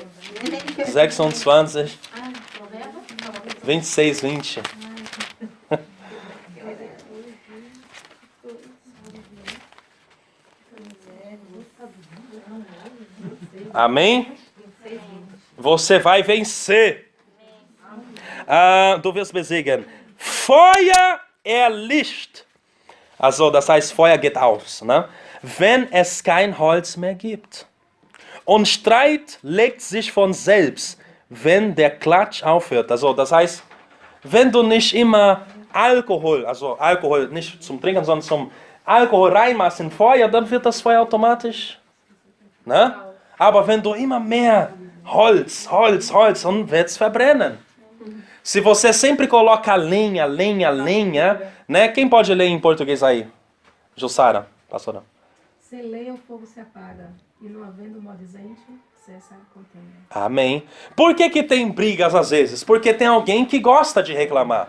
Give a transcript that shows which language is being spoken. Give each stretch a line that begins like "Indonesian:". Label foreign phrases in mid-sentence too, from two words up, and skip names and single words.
Portuguese: 26, 26, 20. Amém? Você vai vencer.
German: Du wirst besiegen. Feuer erlischt. Also, das heißt, Feuer geht aus, ne? Wenn es kein Holz mehr gibt. Und Streit legt sich von selbst, wenn der Klatsch aufhört. Also, das heißt, wenn du nicht immer Alkohol nicht zum Trinken, sondern zum Alkohol reinmachst in Feuer, dann wird das Feuer automatisch. Ne? Aber wenn du immer mehr Holz, dann wird es verbrennen.
Portuguese: Se você sempre coloca lenha, né? Quem pode ler em português aí? Jussara, pastora. Sem lenha o fogo se apaga, e não havendo maldizente, cessa a contenda. Amém. Por que tem brigas às vezes? Porque tem alguém que gosta de reclamar.